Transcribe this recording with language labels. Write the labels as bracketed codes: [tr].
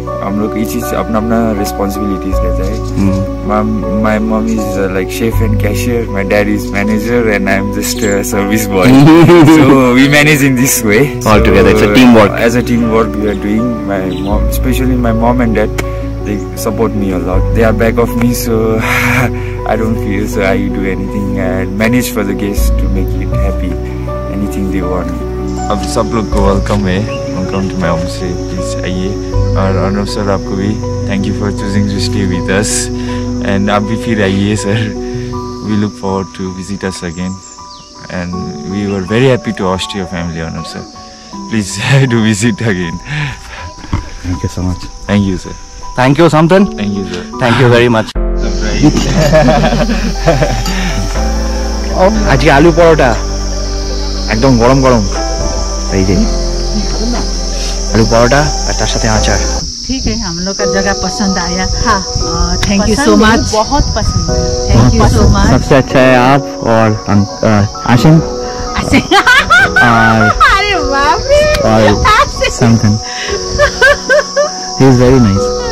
[hi] हम लोग ये चीज अपना अपना रिस्पॉन्सिबिलिटीज लेता है। [en] My mom is like chef and cashier, my dad is manager and I am just service boy. So we manage in this way all together. It's a team work. As a team work we are doing. My mom, specially my mom and dad, they support me a lot. They are back of me, so I don't feel so I do anything and manage for the guests to make it happy, anything they want. [hi] अब सब लोग को welcome है, [en] welcome to my home stay, [hi] please आइए। और Arnav sir आपको भी [en] thank you for choosing to stay with us, and [hi] आप भी फिर आइए sir. [en] We look forward to visit us again and we were very happy to host your family Arnav sir, please do visit again. Thank you so much. Thank you sir. Thank you something. Thank you sir. Thank you very much. Surprise [bn] আজকে আলু পরোটা একদম গরম গরম, এই যে आलू परोठा और तार साथे आचार। [hi] ठीक है, हम लोग का जगह पसंद आया। हाँ, [en] thank you so much, [hi] बहुत पसंद है। [en] Thank you so much. [hi] सबसे अच्छा है आप और आशिम और अरे बाप रे, [en] और something, he is very nice.